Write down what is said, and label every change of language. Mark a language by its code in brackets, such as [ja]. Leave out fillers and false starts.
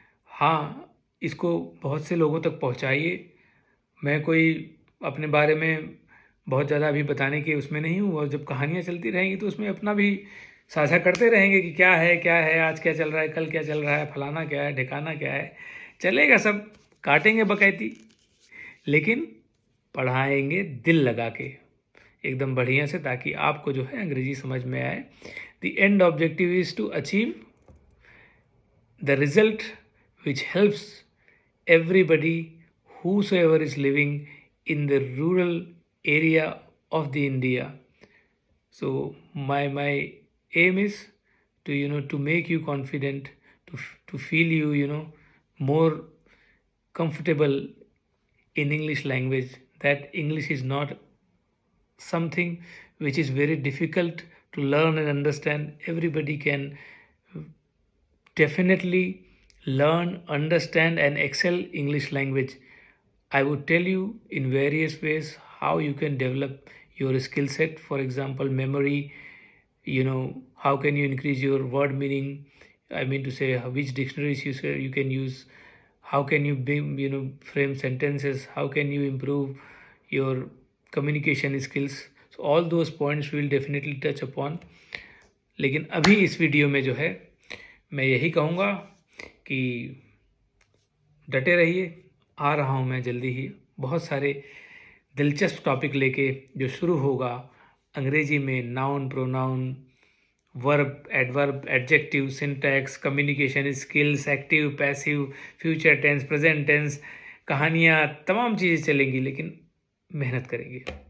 [hi] हाँ, इसको बहुत से लोगों तक पहुँचाइए। मैं कोई अपने बारे में बहुत ज़्यादा अभी बताने की उसमें नहीं हूँ, और जब कहानियाँ चलती रहेंगी तो उसमें अपना भी साझा करते रहेंगे कि क्या है, आज क्या चल रहा है, कल क्या चल रहा है, फलाना क्या है, ढिकाना क्या है। चलेगा सब, काटेंगे बकैती, लेकिन पढ़ाएंगे दिल लगा के, एकदम बढ़िया से, ताकि आपको जो है अंग्रेजी समझ में आए। [en] The end objective is to achieve the result which helps everybody whosoever is living in the rural area of the India. So my aim is to make you confident, to feel you more comfortable in English language, that English is not something which is very difficult to learn and understand. Everybody can definitely learn, understand, and excel English language. I would tell you in various ways how you can develop your skill set. For example, memory, how can you increase your word meaning? I mean to say, which dictionaries you can use. How can you frame sentences? How can you improve your communication skills? So all those points we will definitely touch upon. [hi] लेकिन अभी इस video में जो है, मैं यही कहूँगा कि डटे रहिए। आ रहा हूँ मैं जल्दी ही बहुत सारे दिलचस्प टॉपिक लेके, जो शुरू होगा अंग्रेजी में noun, pronoun, verb, adverb, adjective, syntax, communication skills, active, passive, future tense, present tense, कहानियाँ, तमाम चीज़ें चलेंगी, लेकिन मेहनत करेंगे।